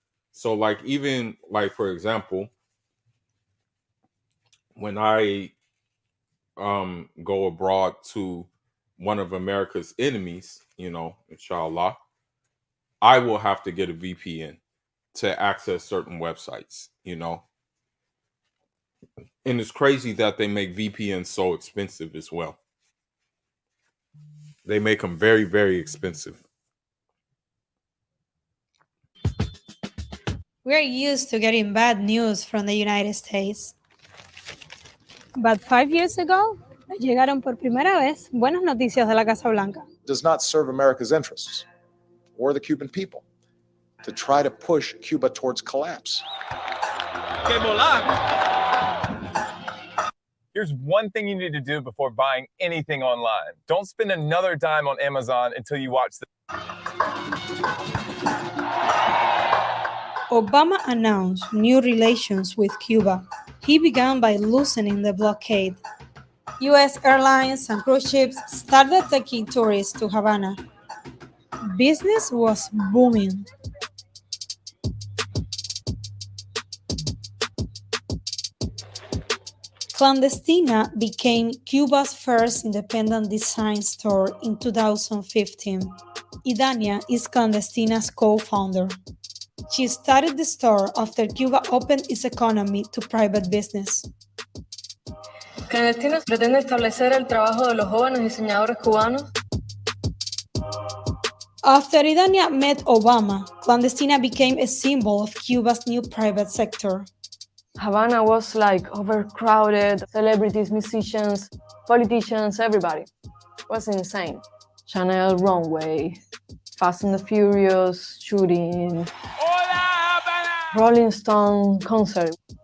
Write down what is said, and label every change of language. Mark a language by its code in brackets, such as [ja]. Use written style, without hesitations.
[en] So like even like, for example, when I go abroad to one of America's enemies, inshallah, I will have to get a VPN to access certain websites, And it's crazy that they make VPNs so expensive as well. They make them very, very expensive. We're used to getting bad news from the United States. But 5 years ago, [es] llegaron por primera vez buenas noticias de la Casa Blanca. [en] Does not serve America's interests or the Cuban people to try to push Cuba towards collapse. Here's one thing you need to do before buying anything online. Don't spend another dime on Amazon until you watch the... Obama announced new relations with Cuba. He began by loosening the blockade. U.S. airlines and cruise ships started taking tourists to Havana. Business was booming. Clandestina became Cuba's first independent design store in 2015. Idania is Clandestina's co-founder. She started the store after Cuba opened its economy to private business. [es] Clandestinos pretende establecer el trabajo de los jóvenes diseñadores cubanos. [en] After Idania met Obama, Clandestina became a symbol of Cuba's new private sector. Havana was like overcrowded, celebrities, musicians, politicians, everybody. It was insane. Chanel runway, Fast and the Furious shooting, Rolling Stone concert.